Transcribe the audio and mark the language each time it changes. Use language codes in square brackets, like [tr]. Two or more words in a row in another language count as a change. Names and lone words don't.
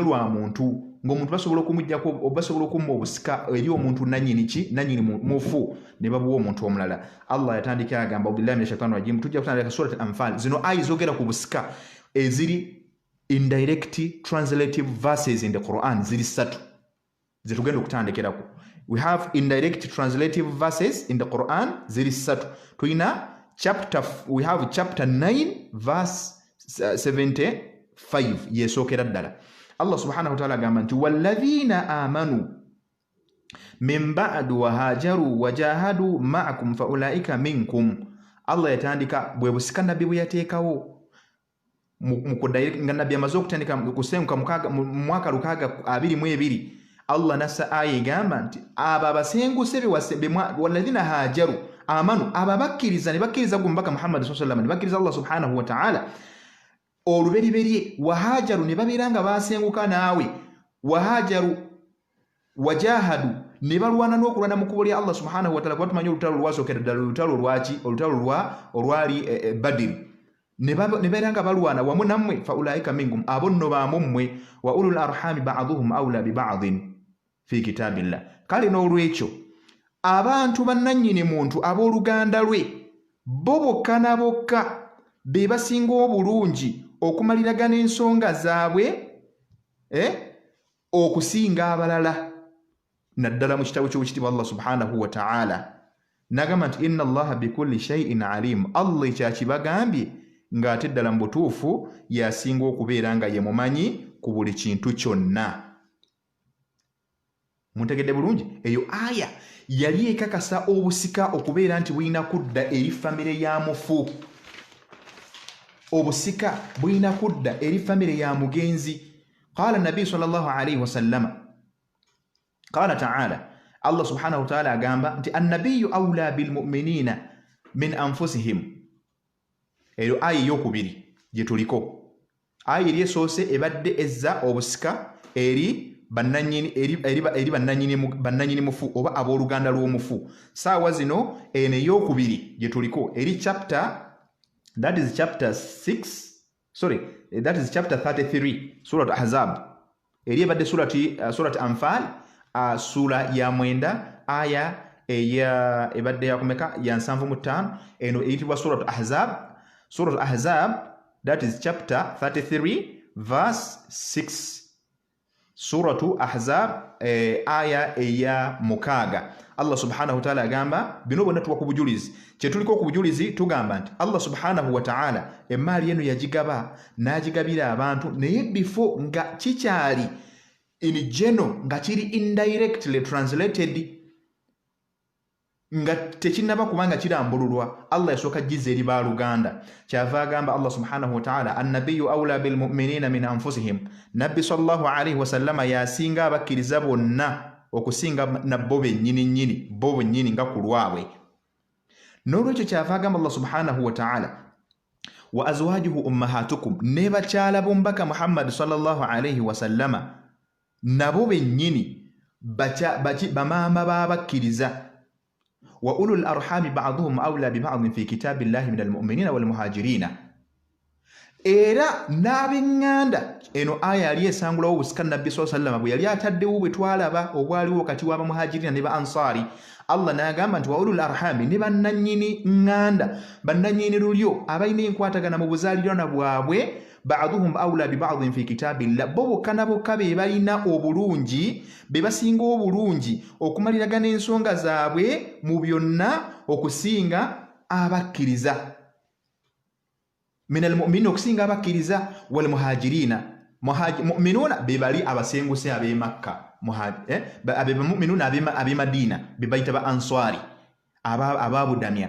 [lg] lwa muntu ng'omuntu basobola okumujjako basobola okumma obusika eri omuntu nannyini mufu ne babuwa omuntu omulala Allah yatandika agamba [ar] بالله من الشيطان الرجيم [lg] tujja kutandika surat al-Anfal zino ayi zogera ku busika eziri [en] indirect translative verses in the Quran [lg] ziri 3 zetugenda okutandikirako [en] we have indirect translative verses in the Quran [lg] ziri 3 tuina [en] we have chapter 9 verse 75 [lg] yesookera ddala [ar] الله سبحانه وتعالى [lg] agamba nti [ar] والذين آمنوا من بعد وهاجروا وجاهدوا معكم فأولئك منكم [lg] Allah yatandika bwe busika nabbi bwe yateekawo nga nabbi amaze okutandika kusenguka mu mwaka 622 Allah nassa aya egamba nti abo abasenguse [ar] والذين هاجروا آمنوا [lg] abo abakkiriza ne bakkiriza ku mbaka [ar] محمد صلى الله عليه وسلم [lg] ne bakkiriza [ar] الله سبحانه وتعالى [lg] oluberiberye wahajaru ne babeera nga basenguka naawe [ar] وهاجروا وجاهدوا [lg] ne balwana n'okulwana mu kkubo lya [ar] الله سبحانه وتعالى [lg] kuba tumanyi olutalo lwasookera ddala olutalo olwali Badiri ne babeera nga balwana wamu nammwe [ar] فأولئك منكم [lg] abo nno baamu mmwe [ar] وأولو الأرحام بعضهم أولى ببعض في كتاب الله [lg] kale n'olwekyo abantu bannannyini muntu abooluganda lwe bo bokka na bokka be basinga obulungi okumaliragana ensonga zaabwe okusinga abalala naddala mu kitabo ky'obukitiibwa [ar] الله سبحانه وتعالى [lg] nagamba nti [ar] إن الله بكل شيء عليم, [lg] Allah ekyakibagambye ng'ate ddala mu butuufu yasinga okubeera nga ye mumanyi ku buli kintu kyonna. Muntegedde bulungi? Eyo aya yali ekakasa obusika okubeera nti bulina kudda eri famire ya mufu. Obusika bulina kudda eri famire ya mugenzi. [ar] قال النبي صلى الله عليه وسلم قال تعالى الله سبحانه وتعالى [lg] agamba nti [ar] النبي أولى بالمؤمنين من أنفسهم. [lg] Eyo aya eyokubiri gye tuliko. Aya eri esoose ebadde ezza obusika eri bannanyini mufu oba abooluganda lw'omufu. Saawa zino eno eyokubiri gye tuliko eri chapter 33 surat Ahzab. Eri ebadde surat Anfal sura ya mwenda aya ebadde yakumeka ya 75. Eno eyitibwa surat Ahzab. [en] Surat Ahzab, that is chapter 33 verse 6. [lg] Suratu Ahzab aya eya mukaga. [ar] الله سبحانه وتعالى [lg] agamba bino bonna tuwa ku bujulizi. Kye tuliko ku bujulizi tugamba nti [ar] الله سبحانه وتعالى [lg] emaali eno yagigaba n'agigabira abantu naye before nga kikyali [en] in general [lg] nga kiri [en] indirectly translated [lg] nga tekinaba kubanga kirambululwa. Allah yasooka gize eri baaluganda. Kyava agamba [ar] الله سبحانه وتعالى النبي أولى بالمؤمنين من أنفسهم, [lg] nabbi [ar] صلى الله عليه وسلم [lg] yasinga abakkiriza bonna okusinga nabo bennyini nga ku lwabwe. N'olwekyo kyava agamba [ar] الله سبحانه وتعالى وأزواجه أمهاتكم, [lg] ne bakyala b'omubaka [ar] محمد صلى الله عليه وسلم [lg] nabo bennyini bamaama b'abakkiriza. [ar] وأولو الأرحام بعضهم أولى ببعض في كتاب الله من المؤمنين والمهاجرين. [lg] Era n'ab'eŋŋanda eno aya yali esangulawo obusika nabbi [ar] صلى الله عليه وسلم [lg] bwe yali ataddewo bwe twalaba obwaliwo wakati w'abamuhajirina ne ba ansari. Allah n'agamba nti [ar] وأولو الأرحام, [lg] ne bannannyini ŋŋanda, bannannyini lulyo abalina enkwatagana mu buzaalirwana bwabwe, [ar] بعضهم أولى ببعض في كتاب الله, [lg] bo bokka na bokka be balina obulungi, be basinga obulungi okumaliragana ensonga zaabwe mu byonna okusinga abakkiriza. [ar] من المؤمنين, [lg] okusinga abakkiriza, [ar] والمهاجرين, [lg] mu'minuna be bali abasenguse ab'e Makka, mu'minuna ab'e Madina be bayita ba answari ababudamya.